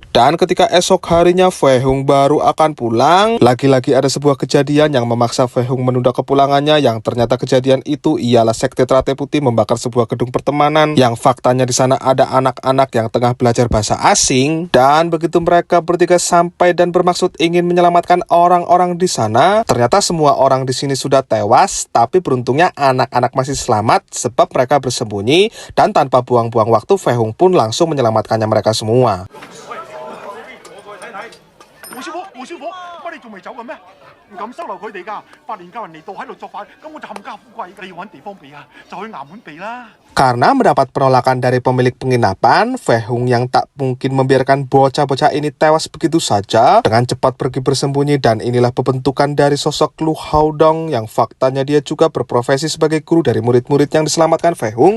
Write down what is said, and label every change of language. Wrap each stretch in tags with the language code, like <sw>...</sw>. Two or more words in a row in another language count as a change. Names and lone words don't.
<id>Dan ketika esok harinya Fei Hung baru akan pulang, lagi-lagi ada sebuah kejadian yang memaksa Fei Hung menunda kepulangannya, yang ternyata kejadian itu ialah sekte Teratai Putih membakar sebuah gedung pertemanan yang faktanya di sana ada anak-anak yang tengah belajar bahasa asing. Dan begitu mereka bertiga sampai dan bermaksud ingin menyelamatkan orang-orang di sana, ternyata semua orang di sini sudah tewas, tapi beruntungnya anak-anak masih selamat sebab mereka bersembunyi, dan tanpa buang-buang waktu Fei Hung pun langsung menyelamatkannya mereka semua.</id> <yue>胡師傅，胡師傅，乜你仲未走嘅咩？唔敢收留佢哋㗎，八年教人嚟到喺度作反，咁我就冚家富貴㗎。你要揾地方避啊，就去衙門避啦。</yue> <id>Karena mendapat penolakan dari pemilik penginapan, Fei Hung yang tak mungkin membiarkan bocah-bocah ini tewas begitu saja, dengan cepat pergi bersembunyi. Dan inilah pembentukan dari sosok Lu Haodong yang faktanya dia juga berprofesi sebagai guru dari murid-murid yang diselamatkan Fei Hung.</id>